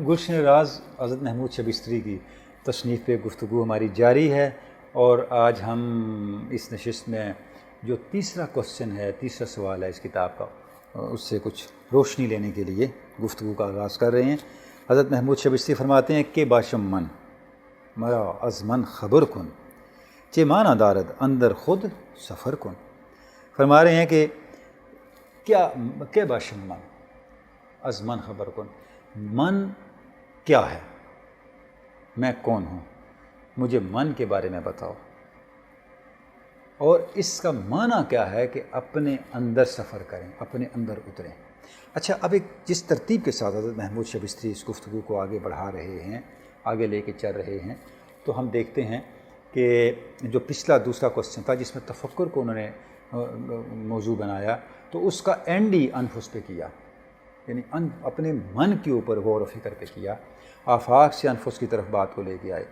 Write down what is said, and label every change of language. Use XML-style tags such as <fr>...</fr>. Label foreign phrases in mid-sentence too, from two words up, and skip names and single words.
<ur>گلشن راز حضرت محمود شبستری کی تصنیف پہ گفتگو ہماری جاری ہے، اور آج ہم اس نشست میں جو تیسرا کوسچن ہے، تیسرا سوال ہے اس کتاب کا، اس سے کچھ روشنی لینے کے لیے گفتگو کا آغاز کر رہے ہیں. حضرت محمود شبستری فرماتے ہیں کہ</ur> <fa>باشم من مرا از من خبر کن چے مانا دارد اندر خود سفر کن.</fa> <ur>فرما رہے ہیں کہ کیا</ur> <fa>باشم من از من خبر کن،</fa> <ur>من کیا ہے، میں کون ہوں، مجھے من کے بارے میں بتاؤ، اور اس کا معنی کیا ہے کہ اپنے اندر سفر کریں، اپنے اندر اتریں. اچھا، اب ایک جس ترتیب کے ساتھ حضرت محمود شبستری اس گفتگو کو آگے بڑھا رہے ہیں، آگے لے کے چل رہے ہیں، تو ہم دیکھتے ہیں کہ جو پچھلا دوسرا کوسچن تھا جس میں تفکر کو انہوں نے موضوع بنایا، تو اس کا اینڈ ہی انفس پہ کیا، یعنی اپنے من کے اوپر غور و فکر پہ کیا، آفاق سے انفس کی طرف بات کو لے کے آئے.</ur>